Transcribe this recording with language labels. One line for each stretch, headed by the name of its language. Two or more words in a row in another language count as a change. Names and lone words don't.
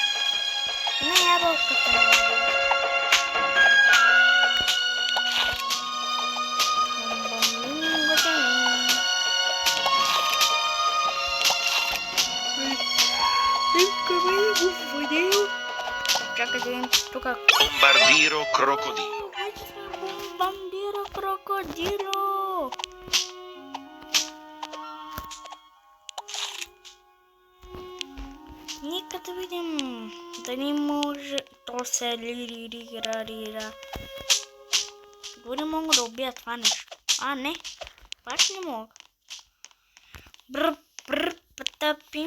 Bulgarian: Не ябълката не бие. Чакай да видим тук. Bombardiro crocodilo. Bombardiro crocodilo. Нека да видим дали може. То се лириририра. Дори мога да убия това нещо. Не. Пак не мога. Потъпим.